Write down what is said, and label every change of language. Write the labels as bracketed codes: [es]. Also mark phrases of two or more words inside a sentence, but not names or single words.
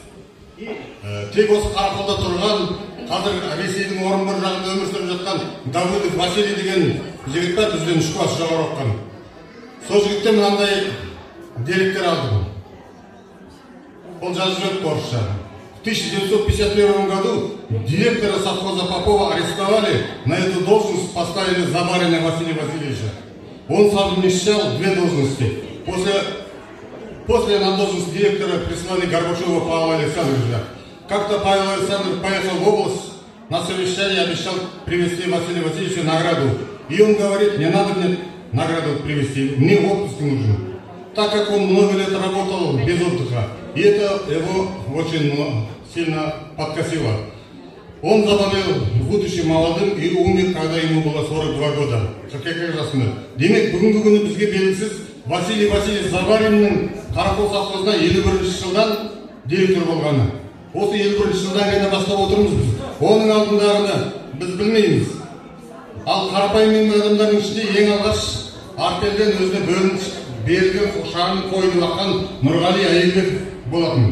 [kk] Тек осы Қарақолда тұрған, қазір Ресейдің Орынбор жағында өмір сүріп жатқан Давыдов Василий деген жігіт бар, бізден 3 класс жоғары оқыған. Сол жігіттен мынандай деректер алдым. Ол жазып жүріп орысша. [ru] В 1951 году директора совхоза Попова арестовали, на эту должность поставили Забарина Василия Васильевича. Он совмещал 2 должности. После на должность директора прислали Горбачева Павла Александровича. Как-то Павел Александрович поехал в область, на совещание обещал привезти Василию Васильевичу награду. И он говорит, не надо мне награду привезти, мне отпуск нужен. Так как он много лет работал без отдыха, и это его очень сильно подкосило. Он заболел, будучи молодым, и умер, когда ему было 42 года. [kk] Как жасында. Демек, бүгінгі күні бізге белгісіз Василий Васильевич Забариннің Қарақол совхозына 51 жылдан директор болғаны. Осы 51 жылдан ғана бастап отырмыз біз. Оның алдындағыны біз білмейміз. Ал қарапайым адамдардың ішінде ең алғаш артелден өзіне бөлініп берілген шағын қойып лаққан Нұрғали Әйелбеков болатын.